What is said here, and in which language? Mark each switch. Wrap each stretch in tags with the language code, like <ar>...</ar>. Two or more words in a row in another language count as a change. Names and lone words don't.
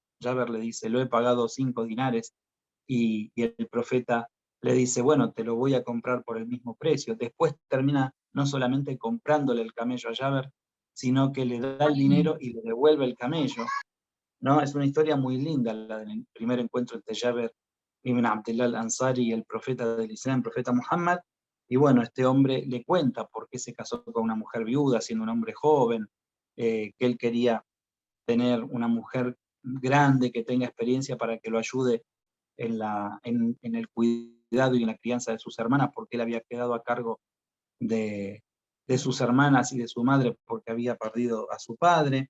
<es>Jaber le dice, lo he pagado 5 dinares, y el profeta le dice, bueno, te lo voy a comprar por el mismo precio. Después termina no solamente comprándole el camello a Jaber, sino que le da el dinero y le devuelve el camello, ¿no? Es una historia muy linda la del primer encuentro entre Jaber ibn Abdullah al-Ansari y el profeta del Islam, el profeta Muhammad. Y bueno, este hombre le cuenta por qué se casó con una mujer viuda, siendo un hombre joven, que él quería tener una mujer grande que tenga experiencia para que lo ayude en el cuidado y en la crianza de sus hermanas, porque él había quedado a cargo de sus hermanas y de su madre porque había perdido a su padre.</es>